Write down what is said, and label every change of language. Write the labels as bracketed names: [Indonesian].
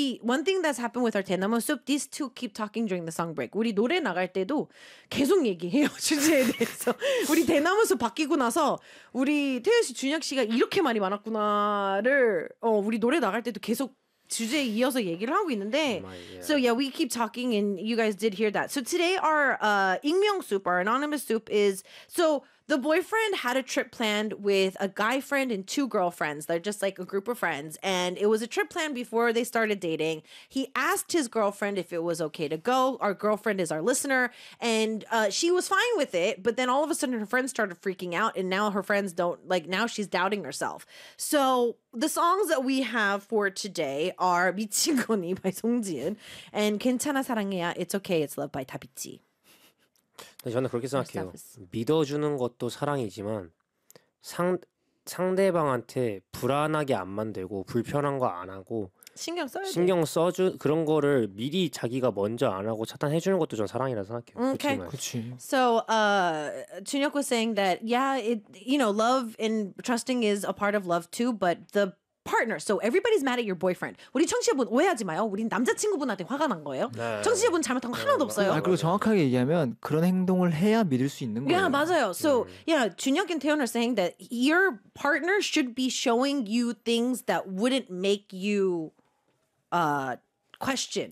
[English] One thing that's happened with our tandem is these two keep talking during the song break. [Korean] 우리 노래 나갈 때도 계속 얘기해요 주제에 대해서. 우리 대나무숲 바뀌고 나서 우리 태연 씨, 준혁 씨가 이렇게 말이 많았구나를 우리 노래 나갈 때도 계속 주제에 이어서 얘기를 하고 있는데. [English] So yeah, we keep talking and you guys did hear that. So today our 익명 soup, our anonymous soup is so. The boyfriend had a trip planned with a guy friend and two girlfriends. They're just like a group of friends. And it was a trip planned before they started dating. He asked his girlfriend if it was okay to go. Our girlfriend is our listener. And she was fine with it. But then all of a sudden her friends started freaking out. And now her friends don't, like, now she's doubting herself. So the songs that we have for today are 미친 거니 by 송지은 and 괜찮아 사랑해야 It's Okay, It's Love by 다비치. [Korean] 저는 그렇게 생각해요. 믿어주는 것도 사랑이지만 상대방한테 불안하게 안 만들고 불편한 거 안 하고 신경 써야 신경 돼. 써주 그런 거를 미리 자기가 먼저 안 하고 차단해 주는 것도 전 사랑이라 생각해요. [English] Okay. [Korean] 그치. [English] So, Junhyuk was saying that yeah, it you know, love and trusting is a part of love too, but the partner. So everybody's mad at your boyfriend. [Korean] 우리 청취자분 오해하지 마요. 우리 남자친구분한테 화가 난 거예요. 네. 청취자분 잘못한 거 하나도 없어요. 아, 그리고 정확하게 얘기하면 그런 행동을 해야 믿을 수 있는 거예요. Yeah, 맞아요. [English] So yeah, 준혁 and Taeyeon are saying that your partner should be showing you things that wouldn't make you question.